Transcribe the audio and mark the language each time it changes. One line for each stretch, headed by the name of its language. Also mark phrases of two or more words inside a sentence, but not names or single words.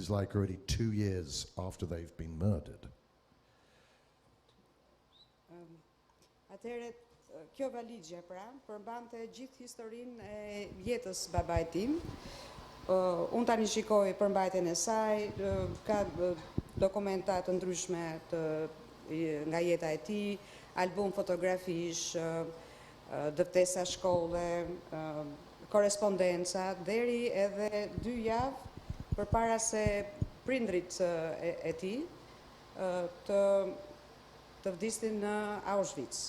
English: is like already 2 years after they've been murdered.
Albanian: Atëherë, kjo valigje pra përmbante gjithë historinë e jetës babait tim. Unë tani shikoj përmbajtjen e saj, ka dokumenta të ndryshme nga jeta e tij, album fotografish, dëftesa shkolle, korespondenca, deri edhe 2 javë përpara se prindrit e tij të vdisnin në Auschwitz.